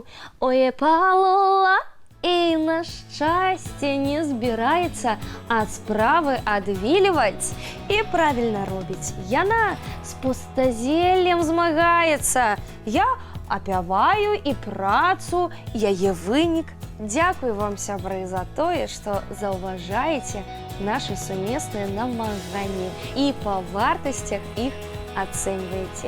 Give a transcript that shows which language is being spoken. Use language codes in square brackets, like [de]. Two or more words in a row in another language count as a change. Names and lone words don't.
[be] ой, палола, [ru] и на счастье [be] не збираецца ад справы адвільваць і правільна робіць. Яна з пустазеллем змагаецца. Я апяваю і працу, яе вынік Дзякуй вам, сябры, за тое, што заўважаеце нашы сумесныя намаганні і па вартасцях іх ацэньваеце.